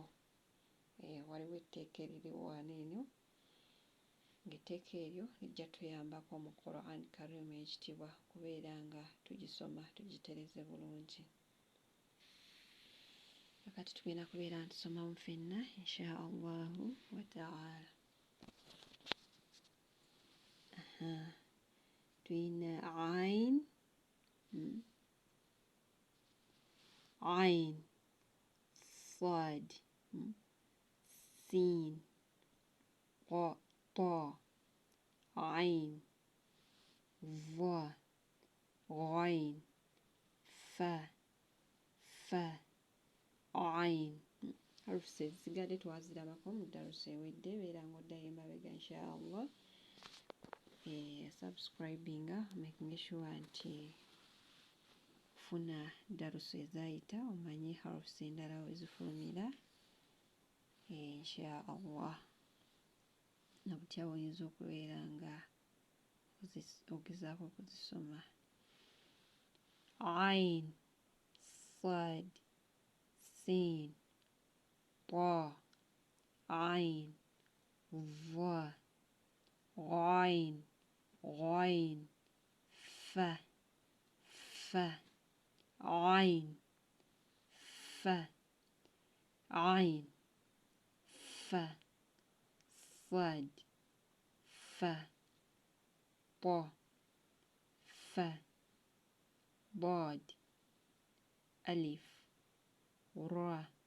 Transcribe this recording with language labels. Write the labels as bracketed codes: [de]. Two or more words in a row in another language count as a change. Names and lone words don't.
[lg] Waliwo etteeka eririwo wano eno ng'etteeka eryo lijja tuyambako mu Quran Karim ekitibwa kubeera nga tugisoma tugitereze bulungi. Kakati tugenda kubeera nga tusomamu ffenna [ar] إن شاء الله تعالى. Tuyina عين عين صاد سين طاء عين وغين فاء عين. [lg] Harufu ezigadde twazirabako mu ddaruso ewedde, beera ng'oddayo emabega inshallah. Subscribinga [en] making sure [lg] nti funa ddaruso ezayita omanye harufu endala we zifulumira inshallah. Nabutya oyinza okubeera nga ogezaako okuzisoma. [ar] عين صاد سين طاء عين وغين فاء عين فاء صاد فاء طاء فاء ضاد ألف راء